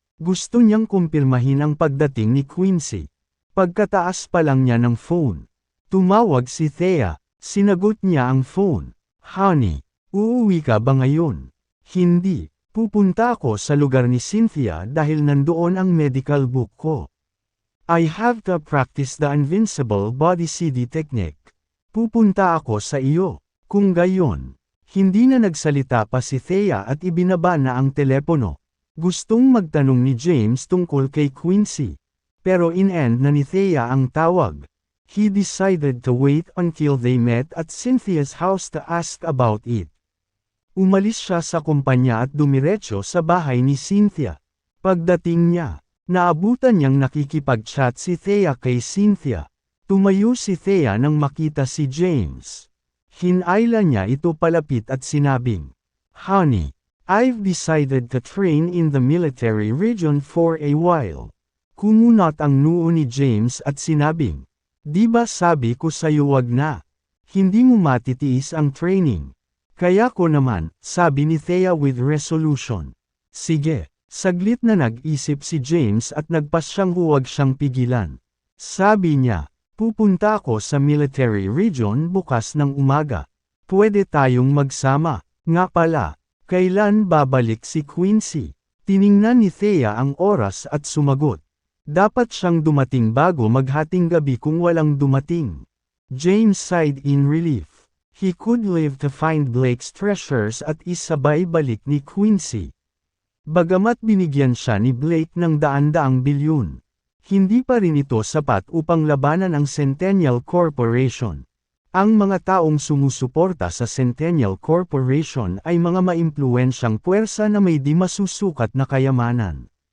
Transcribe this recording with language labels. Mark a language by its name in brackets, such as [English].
[Filipino] Gusto niyang kumpirmahin ang pagdating ni Quincy. Pagkataas pa lang niya ng phone, tumawag si Thea. Sinagot niya ang phone. "Honey, uuwi ka ba ngayon?" "Hindi. Pupunta ako sa lugar ni Cynthia dahil nandoon ang medical book ko. [English] I have to practice the invincible body CD technique. [Filipino] Pupunta ako sa iyo." Kung gayon, hindi na nagsalita pa si Thea at ibinaba na ang telepono. Gustong magtanong ni James tungkol kay Quincy. Pero in-end na ni Thea ang tawag. [English] He decided to wait until they met at Cynthia's house to ask about it. [Filipino] Umalis siya sa kumpanya at dumiretso sa bahay ni Cynthia. Pagdating niya, naabutan niyang nakikipag-chat si Thea kay Cynthia. Tumayo si Thea nang makita si James. Hinayla niya ito palapit at sinabing, [English] "Honey, I've decided to train in the military region for a while. [Filipino] Kumunot ang noo ni James at sinabing, "Di ba sabi ko sa'yo wag na? Hindi mo matitiis ang training." "Kaya ko naman," sabi ni Thea [English] with resolution. [Filipino] "Sige." Saglit na nag-isip si James at nagpasyang huwag siyang pigilan. Sabi niya, "Pupunta ako sa military region bukas ng umaga. Pwede tayong magsama." Nga pala, kailan babalik si Quincy? Tiningnan ni Thea ang oras at sumagot. Dapat siyang dumating bago maghating gabi kung walang dumating. [English] James sighed in relief. He could live to find Blake's treasures [Filipino] at isabay balik ni Quincy. Bagamat binigyan siya ni Blake ng daan-daang bilyon, hindi pa rin ito sapat upang labanan ang Centennial Corporation. Ang mga taong sumusuporta sa Centennial Corporation ay mga maimpluwensyang puwersa na may di masusukat na kayamanan.